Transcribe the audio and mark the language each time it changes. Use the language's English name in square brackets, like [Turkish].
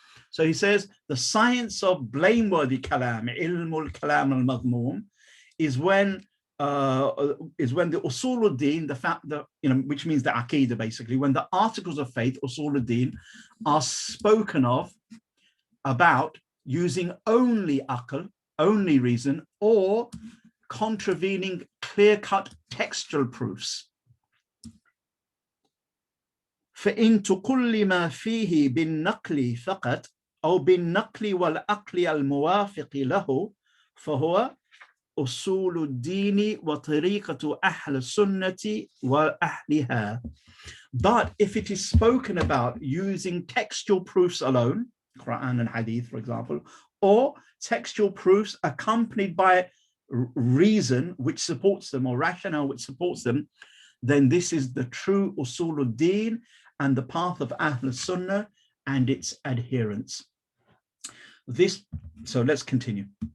[English] So he says the science of blameworthy kalam, ilmul kalam al-madhmum, is when the usuluddin, the fact that, which means the aqidah basically, when the articles of faith, usuluddin, are spoken of about using only aql, only reason, or contravening clear-cut textual proofs. [Arabic] فإن تكلم فيه بالنقل فقط أو بالنقل والعقل الموافق له فهو أصول الدين وطريقة أهل السنة وأهلها. [English] But if it is spoken about using textual proofs alone, Quran and Hadith, for example, or textual proofs accompanied by reason which supports them, or rationale which supports them, then this is the true Usuluddin and the path of Ahl Sunnah and its adherents. So let's continue.